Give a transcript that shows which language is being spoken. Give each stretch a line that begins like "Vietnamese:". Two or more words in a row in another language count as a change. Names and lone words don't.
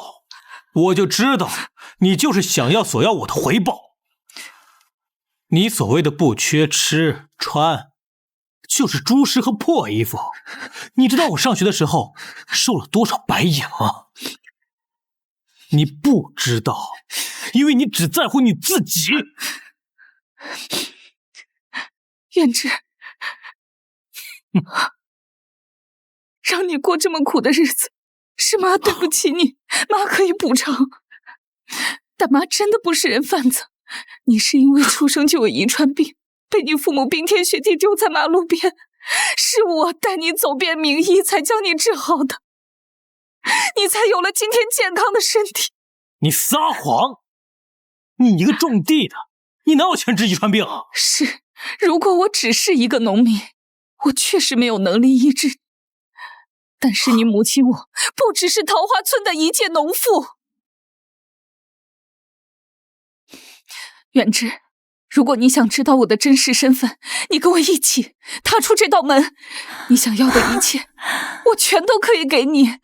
Chinese: 我就知道，你就是想要索要我的回報。你所謂的不缺吃穿，就是豬食和破衣服。你知道我上學的時候受了多少白眼嗎？你不知道，因為你只在乎你自己。遠志，讓你過這麼苦的日子，是媽對不起你，媽可以補償。但媽真的不是人販子，你是因為出生就有遺傳病，被你父母冰天雪地丟在馬路邊，是我帶你走遍名醫才將你治好的，你才有了今天健康的身體。你撒謊！你一個種地的，你哪有錢治遺傳病啊？是，如果我只是一個農民，我確實沒有能力醫治。但是你母親我不只是桃花村的一介農婦。遠志，如果你想知道我的真實身份，你跟我一起踏出這道門，你想要的一切，我全都可以給你。